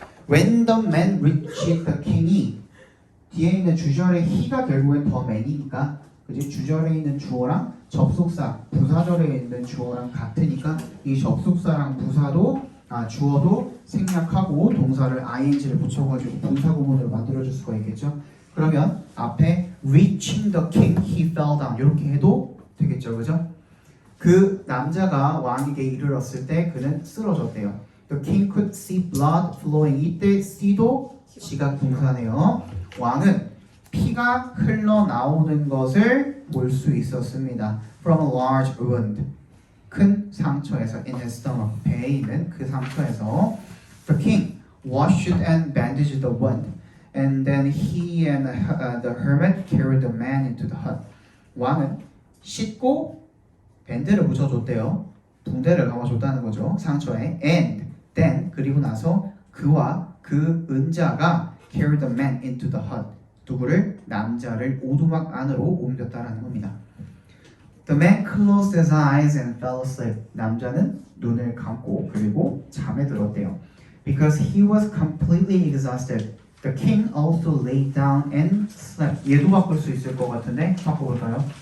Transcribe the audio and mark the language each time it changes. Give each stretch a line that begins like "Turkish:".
English: When the man reached the king
Korean: 이 뒤에 있는 주절의
English: he가 결국엔 the man이니까 그지?
Korean: 주절에 있는 주어랑 접속사 부사절에 있는 주어랑 같으니까 이 접속사랑 부사도 주어도 생략하고 동사를 ing를 붙여가지고 분사구문으로 만들어줄 수가 있겠죠. 그러면 앞에
English: reaching the king, he fell down
Korean: 이렇게 해도 되겠죠, 그죠? 그 남자가 왕에게 이르렀을 때 그는 쓰러졌대요.
English: The king could see blood flowing.
Korean: 이때 see도 지각 동사네요. 왕은 피가 흘러나오는 것을 볼 수 있었습니다.
English: From a large wound.
Korean: 큰 상처에서
English: in his stomach.
Korean: 배에 있는 그 상처에서
English: The king washed and bandaged the wound. And then he and the hermit carried the man into the hut.
Korean: 왕은 씻고 밴드를 붙여줬대요. 붕대를 감아줬다는 거죠. 상처에.
English: And then
Korean: 그리고 나서 그와 그 은자가
English: carried the man into the hut.
Korean: 누구를? 남자를 오두막 안으로 옮겼다라는 겁니다.
English: The man closed his eyes and fell asleep.
Korean: 남자는 눈을 감고 그리고 잠에 들었대요.
English: Because he was completely exhausted. The king also lay down and slept.
Korean: 얘도 바꿀 수 있을 것 같은데 바꿔볼까요?